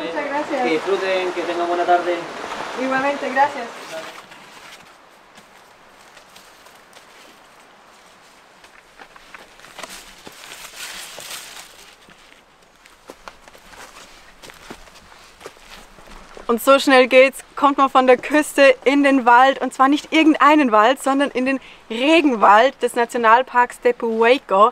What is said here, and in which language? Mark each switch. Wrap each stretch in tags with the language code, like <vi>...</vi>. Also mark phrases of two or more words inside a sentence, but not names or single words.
<es>Muchas gracias. Que disfruten, que tengan buena tarde. Igualmente, gracias.</es> <de>Und so schnell geht's, kommt man von der Küste in den Wald, und zwar nicht irgendeinen Wald, sondern in den Regenwald des Nationalparks Tepu Hueco.</de>